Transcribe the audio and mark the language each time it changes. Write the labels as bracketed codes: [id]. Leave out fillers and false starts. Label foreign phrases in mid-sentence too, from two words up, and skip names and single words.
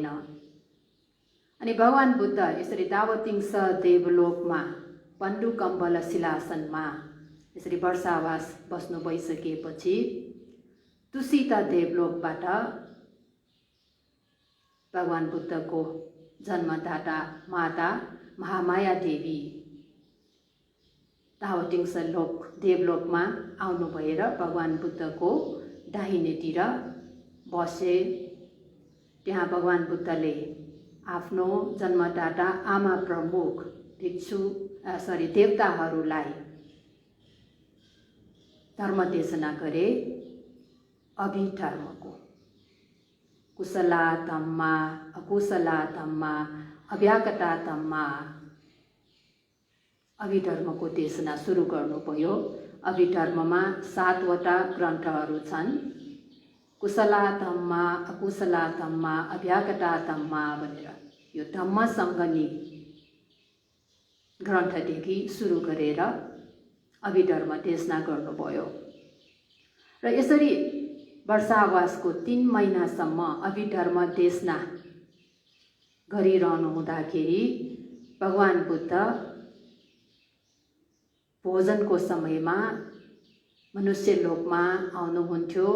[ne] अनि भगवान बुद्ध यसरी तावतिंस देवलोकमा पण्डुकम्बल शिलासनमा यसरी वर्षावास बस्नु भइसकेपछि तुसिता देवलोकबाट भगवान बुद्धको जन्मदाता माता महामाया देवी तावतिंस देवलोकमा आउनु भएर भगवान बुद्धको दाहिनेतिर बसे। त्यहाँ भगवान बुद्धले आफ्नो जन्मदाता आमा प्रमुख देवताहरूलाई धर्मदेशना गरे। अभिधर्मको [pi] कुशला धम्मा अकुशला धम्मा अभ्यागता धम्मा [ne] अभिधर्मको देशना सुरु गर्नुभयो। अभिधर्ममा 7 वटा ग्रन्थहरू छन्। [pi] कुशला धम्मा अकुशला धम्मा अभ्यागता धम्मा [ne] भनेर यो धम्मसङ्गनी ग्रन्थदेखि सुरु गरेर अभिधर्म देशना गर्नुभयो। र यसरी वर्षावासको 3 महिनासम्म अभिधर्म देशना गरिरहनु हुँदाखेरि भगवान बुद्ध भोजनको समयमा मनुष्य लोकमा आउनुहुन्थ्यो।